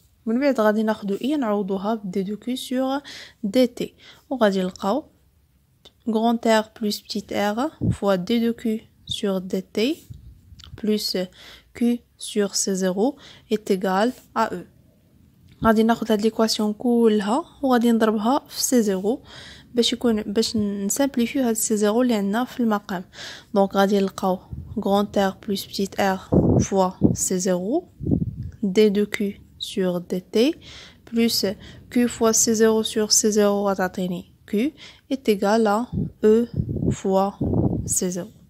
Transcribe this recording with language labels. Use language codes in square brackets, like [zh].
[ar] من بعد غادي ناخدو I نعوضوها ب [fr] D de Q sur DT [ar] وغادي نلقاو [fr] grand R plus petite r fois D de Q sur DT plus Q sur C0 est égal à E. [ar] غادي ناخد هاد l'équation كلها وغادي نضربها في C0 باش نسامبليفيو هاد C0 اللي عندنا في المقام. دونك غادي نلقاو [fr] grand R plus petite r fois C0 D de Q sur DT plus Q fois C0 sur C0 [ar] غتعطيني [fr] Q est égal à E fois C0.